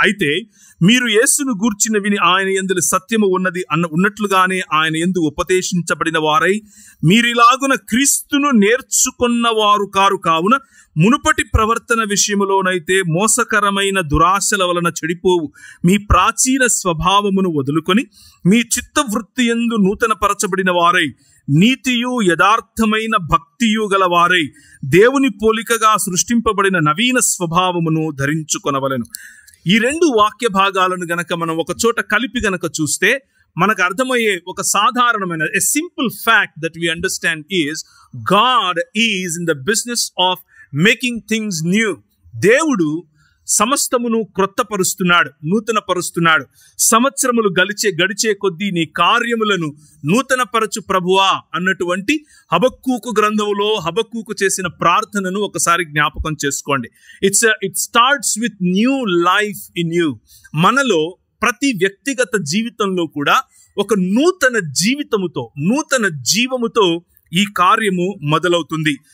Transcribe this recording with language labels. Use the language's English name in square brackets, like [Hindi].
[Telugu] అయితే మీరు యేసును గూర్చిన విని ఆయన యందు సత్యము ఉన్నది ఉన్నట్లుగానే ఆయన యందు ఉపదేశించబడిన వారై మీరిలాగున క్రీస్తును నేర్చుకున్న వారు కారు కావున, మునుపటి ప్రవర్తన విషయములోనైతే మోసకరమైన దురాశల వలన చెడిపోవు మీ ప్రాచీన స్వభావమును వదులుకొని మీ చిత్తవృత్తి యందు నూతన పరచబడిన వారై నీతియు యథార్థమైన భక్తియు గల వారై దేవుని పోలికగా సృష్టింపబడిన నవీన స్వభావమును ధరించుకొనవలెను. ఈ రెండు వాక్య భాగాలను గనక మనం ఒక చోట కలిపి గనక చూస్తే మనకు అర్థమయ్యే ఒక సాధారణమైన [English] a simple fact that we understand is God is in the business of making things new. [Telugu] దేవుడు సమస్తమును క్రొత్తపరుస్తున్నాడు, నూతన పరుస్తున్నాడు. సంవత్సరములు గడిచే కొద్దీ నీ కార్యములను నూతన పరచు ప్రభువా అన్నటువంటి హబక్కూకు గ్రంథములో హబక్కూకు చేసిన ప్రార్థనను ఒకసారి జ్ఞాపకం చేసుకోండి. [English] It starts with new life in you. [Telugu] మనలో ప్రతి వ్యక్తిగత జీవితంలో కూడా ఒక నూతన జీవితముతో, నూతన జీవముతో ఈ కార్యము మొదలవుతుంది.